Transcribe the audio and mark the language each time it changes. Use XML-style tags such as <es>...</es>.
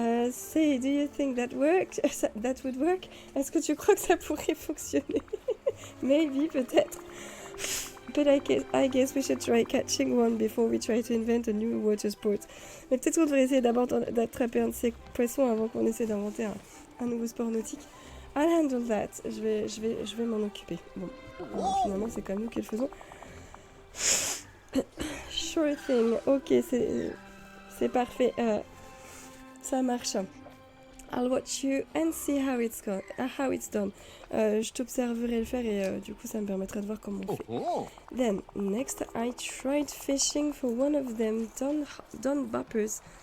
<en>Say, do you think that would work?</en> <fr>Est-ce que tu crois que ça pourrait fonctionner?</fr> <en>Maybe,</en> <fr>peut-être.</fr> <en>But I guess we should try catching one before we try to invent a new water sport.</en> <fr>Mais peut-être qu'on devrait essayer d'abord d'attraper un de ces poissons avant qu'on essaie d'inventer un nouveau sport nautique.</fr> <en>I'll handle that.</en> <fr>Je vais m'en occuper. Bon, finalement, c'est quand même nous qui le faisons.</fr> <en>Sure thing.</en> <fr>Ok, c'est parfait. Ça marche.</fr> <en>I'll watch you and see how it's done.</en> <fr>Je t'observerai le faire et du coup ça me permettra de voir comment on fait.</fr> <en>Then, next, I tried fishing for one of them Dune Boppers.</en>